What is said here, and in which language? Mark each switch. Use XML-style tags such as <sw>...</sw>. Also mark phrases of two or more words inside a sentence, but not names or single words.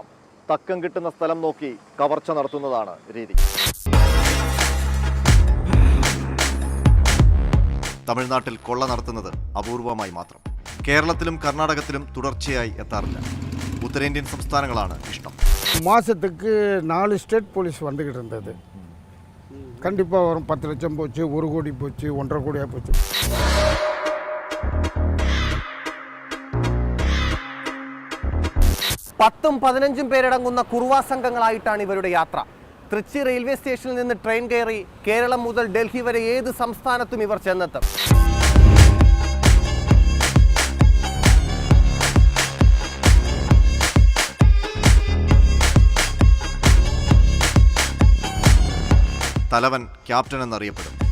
<ml>തക്കം കിട്ടുന്ന സ്ഥലം നോക്കി കവർച്ച നടത്തുന്നതാണ് രീതി. തമിഴ്നാട്ടിൽ കൊള്ള നടത്തുന്നത് അപൂർവമായി മാത്രം. കേരളത്തിലും കർണാടകത്തിലും തുടർച്ചയായി എത്താറില്ല. ഉത്തരേന്ത്യൻ സംസ്ഥാനങ്ങളാണ് ഇഷ്ടം.</ml> <ta>மாதத்துக்கு 4 ஸ்டேட் போலீஸ் வந்துக்கிட்டு இருந்தது. கண்டிப்பாக வரும். 10 லட்சம் போச்சு, 1 கோடி போச்சு, 1.5 கோடியாக போச்சு.</ta> <ml>പത്തും 15ഉം പേരടങ്ങുന്ന കുറുവാ സംഘങ്ങളായിട്ടാണ് ഇവരുടെ യാത്ര. തൃച്ചി റെയിൽവേ സ്റ്റേഷനിൽ നിന്ന് ട്രെയിൻ കയറി കേരളം മുതൽ ഡൽഹി വരെ ഏത് സംസ്ഥാനത്തും ഇവർ ചെന്നെത്തും. തലവൻ ക്യാപ്റ്റൻ എന്നറിയപ്പെടും.</ml>